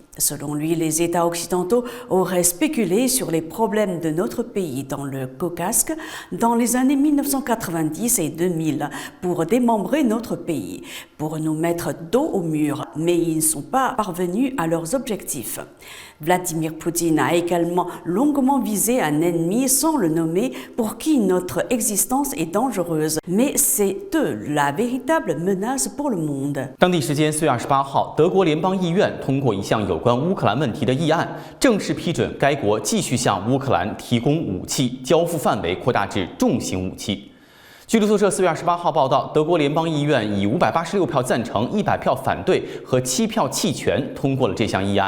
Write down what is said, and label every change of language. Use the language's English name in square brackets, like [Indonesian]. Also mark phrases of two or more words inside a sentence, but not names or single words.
[French] Selon lui, les États occidentaux auraient spéculé sur les problèmes de notre pays dans le Caucase dans les années 1990 et 2000 pour démembrer notre pays, pour nous mettre dos au mur, mais ils ne sont pas parvenus à leurs objectifs. Vladimir Poutine a également longuement visé un ennemi sans le nommer pour qui notre existence est dangereuse, mais c'est eux la véritable menace pour le monde. [Chinese] 当地时间4月28号，德国联邦议院通过一项有关乌克兰问题的议案，正式批准该国继续向乌克兰提供武器，交付范围扩大至重型武器。据路透社4月28号报道，德国联邦议院以586票赞成、100票反对和7票弃权通过了这项议案。